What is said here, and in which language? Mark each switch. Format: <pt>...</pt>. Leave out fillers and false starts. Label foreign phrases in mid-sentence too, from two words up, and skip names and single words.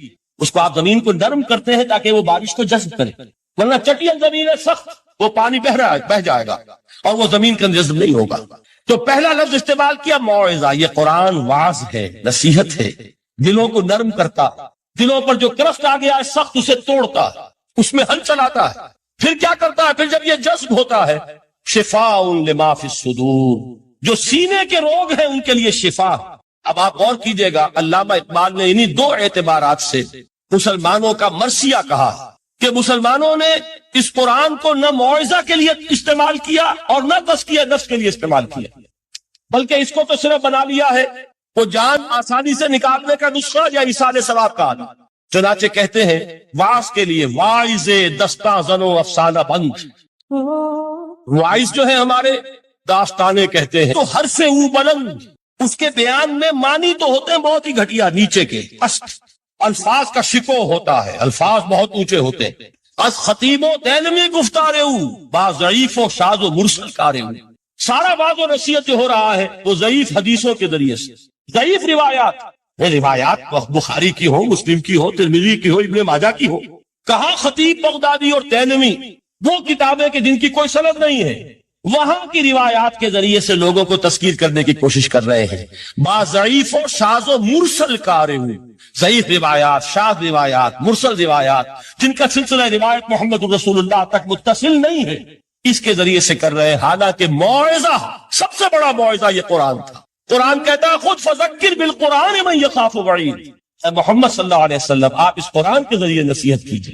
<ur>اس کو آپ زمین کو نرم کرتے ہیں تاکہ وہ بارش کو جذب کرے، ورنہ چٹیل زمین ہے سخت، وہ پانی بہ جائے گا اور وہ زمین کے اندر جذب نہیں ہوگا. تو پہلا لفظ استعمال کیا موعظہ. یہ قرآن واعظ ہے، نصیحت ہے، دلوں کو نرم کرتا، دلوں پر جو کرفٹ آ گیا ہے سخت اسے توڑتا، اس میں ہل چلاتا ہے. پھر کیا کرتا ہے؟ پھر جب یہ جذب ہوتا ہے،</ur> <ar>شفاء لما فی الصدور،</ar> <ur>جو سینے کے روگ ہیں ان کے لیے شفا. اب آپ غور کیجئے گا، علامہ اقبال نے انہی دو اعتبارات سے مسلمانوں کا مرثیہ کہا کہ مسلمانوں نے اس قرآن کو نہ موعظہ کے لیے استعمال کیا اور نہ تزکیہ نفس کے لیے استعمال کیا، بلکہ اس کو تو صرف بنا لیا ہے وہ جان آسانی سے نکالنے کا نسخہ یا ایصال ثواب کا آنا. چنانچہ کہتے ہیں واعظ کے لیے</ur> <fa>واعظ دستاں زنو افسانہ بند.</fa> <ur>واعظ جو ہے ہمارے داستانے کہتے ہیں تو</ur> <fa>حرف او بلند،</fa> <ur>اس کے بیان میں معنی تو ہوتے ہیں بہت ہی گھٹیا، نیچے کے الفاظ کا شکو ہوتا ہے، الفاظ بہت اونچے ہوتے ہیں.</ur> <fa>از خطیب و دینمی گفتارے با ضعیف و شاذ و مرسل کارے.</fa> <ur>سارا باز و نصیحت جو ہو رہا ہے وہ ضعیف حدیثوں کے ذریعے سے، ضعیف روایات بخاری کی ہو، مسلم کی ہو، ترمذی کی ہو، ابن ماجہ کی ہو. کہاں خطیب بغدادی اور تینمی، وہ کتابیں کہ جن کی کوئی سند نہیں ہے، وہاں کی روایات کے ذریعے سے لوگوں کو تذکیر کرنے کی کوشش کر رہے ہیں.</ur> <fa>با ضعیف و شاذ و مرسل کارے،</fa> <ur>ضعیف روایات، شاذ روایات، مرسل روایات جن کا سلسلہ روایت محمد رسول اللہ تک متصل نہیں ہے، اس کے ذریعے سے کر رہے ہیں. حالانکہ موعظہ، سب سے بڑا موعظہ یہ قرآن تھا. قرآن کہتا ہے خود</ur> <ar>فذکر بالقرآن من یخاف وعید.</ar> <ur>اے محمد</ur> <ar>صلی اللہ علیہ وسلم،</ar> <ur>آپ اس قرآن کے ذریعے نصیحت کیجیے.</ur>